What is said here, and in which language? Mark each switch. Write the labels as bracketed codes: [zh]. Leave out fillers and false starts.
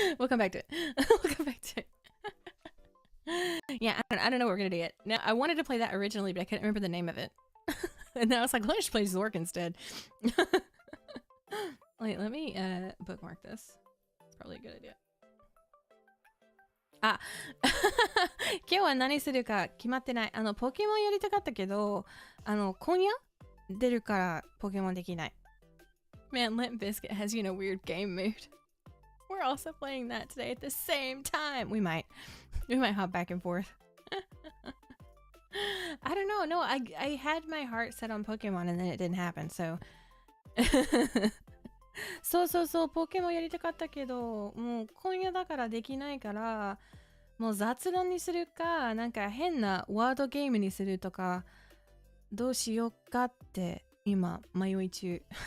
[en] We'll come back to it. Yeah, I don't know what we're gonna do yet. Now, I wanted to play that originally, but I couldn't remember the name of it. And now I was like, let's play Zork instead. Wait, let me bookmark this. It's probably a good idea. [ja] あ、今日は何するか決まってない。ポケモンやりたかったけど、今夜出るからポケモンできない。 [en] Man, Limp Bizkit has, weird game mood. We're also playing that today at the same time. We might hop back and forth. I don't know. No, I had my heart set on Pokemon and then it didn't happen, so. [ja] そう、ポケモンやりたかったけど、もう今夜だからできないから、もう雑談にするか、なんか変なワードゲームにするとか、どうしようかって今迷い中。